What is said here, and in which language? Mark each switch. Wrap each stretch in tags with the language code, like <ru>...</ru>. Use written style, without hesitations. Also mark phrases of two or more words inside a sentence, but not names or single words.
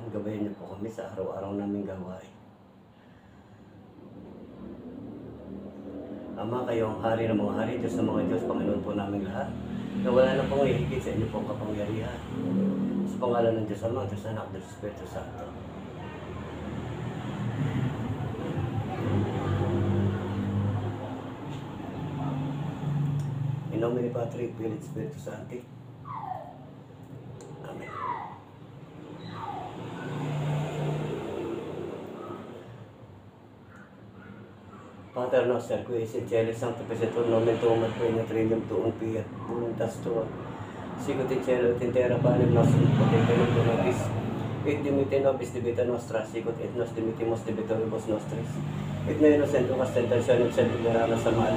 <tl>Gabayan niyo po kami sa araw-araw naming gawain. Ama, kayo ang hari ng mga hari, Diyos ng mga Diyos, Panginoon po naming lahat, na wala na pong ihigit sa inyo pong kapangyarihan. Sa pangalan ng Diyos Ama, Diyos Anak, Diyos Espiritu Santo.</tl> <la>In nomine Patri, Filii, Spiritus Sancti. Amen. Pater noster, qui es in caelo, sanctificetur nomen tuum, et regnum trium tuum, fiat voluntas tua, sicut in caelo et in terra panem nostrum quotidianum da nobis, et dimitte nobis debita nostra, sicut et nos dimittimus debitoribus nostris, et ne nos inducas tentationem, sed libera nos a malo.</la>